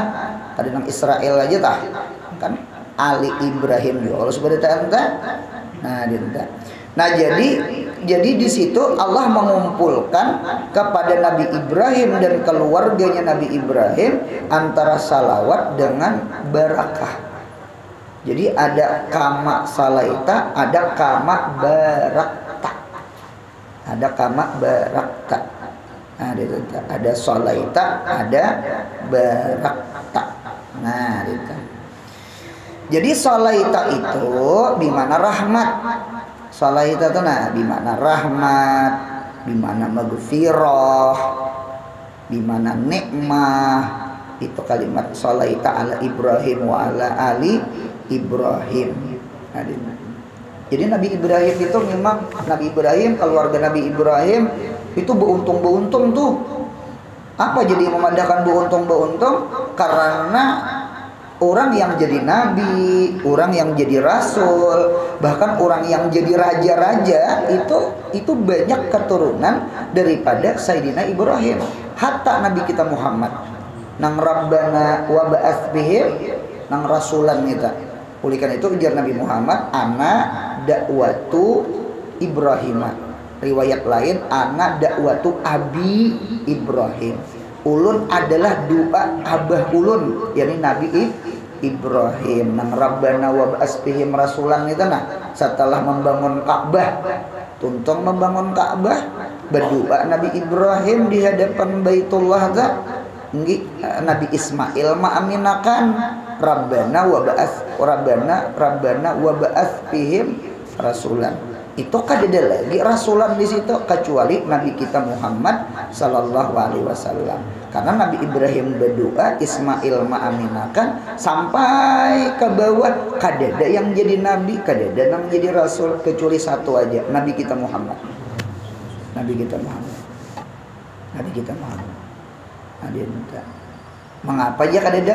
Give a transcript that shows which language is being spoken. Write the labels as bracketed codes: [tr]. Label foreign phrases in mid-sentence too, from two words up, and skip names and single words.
[bjn] Tadi nang Israel aja tah kan Ali Ibrahim juga kalau seperti itu. Nah jadi di situ Allah mengumpulkan kepada Nabi Ibrahim dan keluarganya Nabi Ibrahim antara salawat dengan barakah. Jadi ada [ar] كما صليت, [bjn] ada [ar] كما باركت. [bjn] Ada [ar] كما باركت. [bjn] Ada salaita, ada barakta. Nah, itu. Jadi salaita itu di mana rahmat. Salaita itu di mana rahmat, di mana maghfirah, di mana nikmah. Itu kalimat [ar] صليت على إبراهيم وعلى آل إبراهيم. [bjn] Jadi Nabi Ibrahim itu memang Nabi Ibrahim, keluarga Nabi Ibrahim itu beruntung tuh. Apa jadi memandangkan beruntung? Karena orang yang jadi nabi, orang yang jadi rasul, bahkan orang yang jadi raja-raja itu banyak keturunan daripada Sayyidina Ibrahim. Hatta Nabi kita Muhammad nang [ar] ربنا وابعث بهم [bjn] nang rasulan kita. Oleh karena itu ujar Nabi Muhammad [ar] أنا دعوة إبراهيم. [bjn] riwayat lain [ar] أنا دعوة أبي إبراهيم, [bjn] ulun adalah doa abah ulun, yakni Nabi Ibrahim. Nang [ar] ربنا وابعث فيهم رسولا [bjn] itu nah setelah membangun Ka'bah, tuntung membangun Ka'bah, berdoa Nabi Ibrahim di hadapan Baitullah ta Nabi Ismail maaminakan [ar] ربنا وابعث فيهم رسولا. [bjn] Itu kadeda lagi rasulan di situ kecuali Nabi kita Muhammad [ar] صلى الله عليه وسلم. [bjn] Karena Nabi Ibrahim berdoa, Ismail maaminakan sampai ke bawah kadeda yang jadi nabi, kadeda yang jadi rasul kecuali satu aja, Nabi kita Muhammad. Nabi kita Muhammad. Nabi kita Muhammad. Nabi kita. Mengapa ya kadeda?